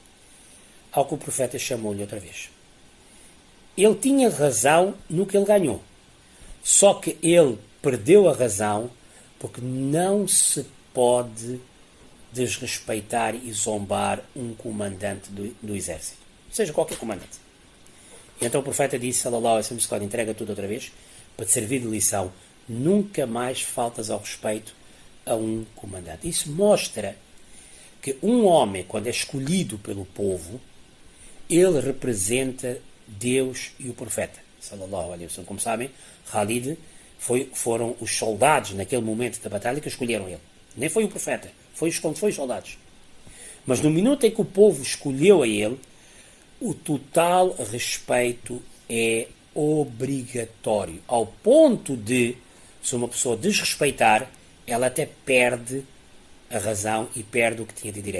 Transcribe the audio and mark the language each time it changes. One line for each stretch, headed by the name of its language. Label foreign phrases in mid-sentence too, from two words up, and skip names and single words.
Portuguese: Ao que o profeta chamou-lhe outra vez. Ele tinha razão no que ele ganhou. Só que ele perdeu a razão porque não se pode desrespeitar e zombar um comandante do exército. Seja qualquer comandante. E então o profeta disse,
Arabic: صلى الله عليه وسلم,
Portuguese: entrega tudo outra vez, para te servir de lição. Nunca mais faltas ao respeito a um comandante. Isso mostra que um homem, quando é escolhido pelo povo, ele representa Deus e o profeta,
Arabic: صلى الله عليه وسلم.
Portuguese: Como sabem, Khalid foram os soldados naquele momento da batalha que escolheram ele. Nem foi o profeta, foi os soldados. Mas no minuto em que o povo escolheu a ele, o total respeito é obrigatório, ao ponto de, se uma pessoa desrespeitar, ela até perde a razão e perde o que tinha de direito.